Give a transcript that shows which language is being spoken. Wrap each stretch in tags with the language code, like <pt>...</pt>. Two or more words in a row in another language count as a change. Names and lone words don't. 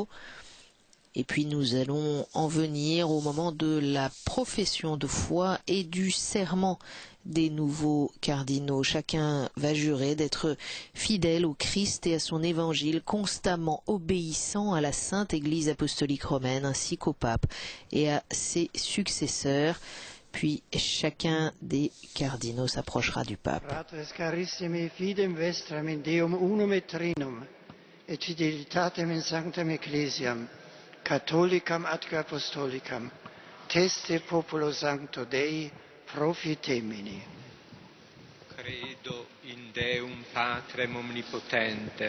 <fr>Et puis nous allons en venir au moment de la profession de foi et du serment des nouveaux cardinaux. Chacun va jurer d'être fidèle au Christ et à son évangile, constamment obéissant à la Sainte Église apostolique romaine ainsi qu'au pape et à ses successeurs. Puis chacun des cardinaux s'approchera du pape.</fr> <la>Fratres carissimi, fidem vestram in Deum unum et trinum, et fidelitatem in sanctam ecclesiam, catholicam atque apostolicam, teste populo sancto Dei, profitemini. Credo in Deum Patrem omnipotentem,</la>